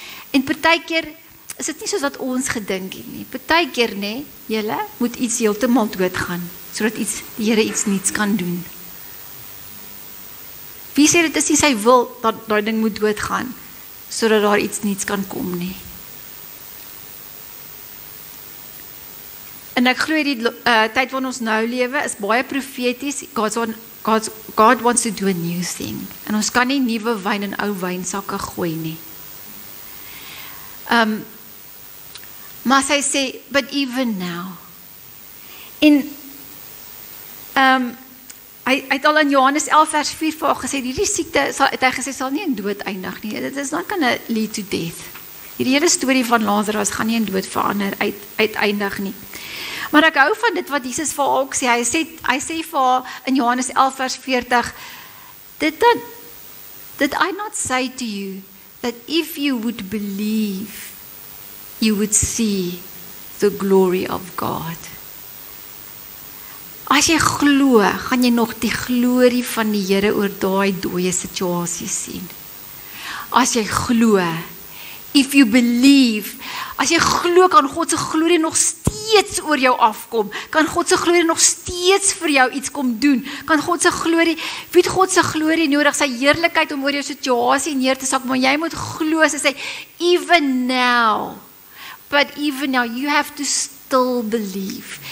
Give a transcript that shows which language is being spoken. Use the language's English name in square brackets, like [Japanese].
[Afrikaans] En partykeer is dit nie soos wat ons gedink het nie. Partykeer, nee, julle moet iets heeltemal doodgaan, sodat die Here iets niets kan doen. Wie sê dit is nie sy wil dat daai ding moet doodgaan, sodat daar iets niets kan kom nie. En ek glo die tyd waarin ons nou lewe is baie profeties. [English] God wants to do a new thing. [Afrikaans] En ons kan nie nuwe wyn in ou wynsakke gooi nie. Maar sy sê, [English] but even now. [Afrikaans] En hy het al in Johannes 11 vers 4 vir haar gesê, hierdie siekte, het hy gesê, sal nie in dood eindig nie. Dit is [English] not gonna lead to death. [Afrikaans] Hierdie hele storie van Lazarus gaan nie in dood verander uiteindig nie. Maar ek hou van dit wat Jesus vir haar ook sê. Hy sê vir haar in Johannes 11 vers 40, [English] Did I not say to you that if you would believe, you would see the glory of God? [Afrikaans] As jy glo, gaan jy nog die glorie van die Here oor daai dooie situasie sien. As jy glo, [English] if you believe, [Afrikaans] as jy glo, kan God se glorie nog steeds oor jou afkom. Kan God se glorie nog steeds vir jou iets kom doen. Kan God se glorie, weet God se glorie nodig, sy heerlikheid om oor jou situasie neer te sak, maar jy moet glo, sy sê, [English] even now, but even now, you have to still believe.